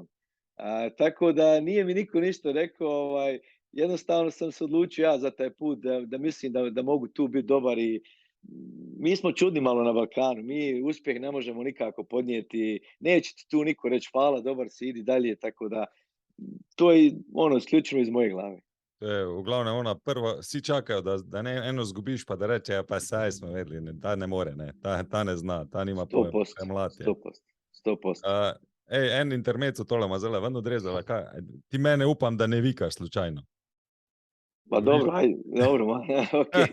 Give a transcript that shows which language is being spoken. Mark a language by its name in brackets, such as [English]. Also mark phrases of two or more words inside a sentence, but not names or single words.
[Bosnian] Tako da nije mi niko ništa rekao, jednostavno sam se odlučio ja za taj put da mislim da mogu tu biti dobar i mi smo čudni malo na Balkanu, mi uspjeh ne možemo nikako podnijeti, neće ti tu niko reći hvala, dobar si, idi dalje, tako da to je ono isključivo iz moje glave. [Slovenian] To je v glavnem ona prva, vsi čakajo, da ne eno zgubiš, pa da reče, ja, pa saj smo vedeli, ne, ta ne more, ne, ta ne zna, ta nima pojma, 100%, kaj mlad je. 100%, 100%. En intermezzo tole ima zelo ven odrezala, kaj, ti mene upam, da ne vikaš slučajno. Pa dobro, ajde, dobro, okej.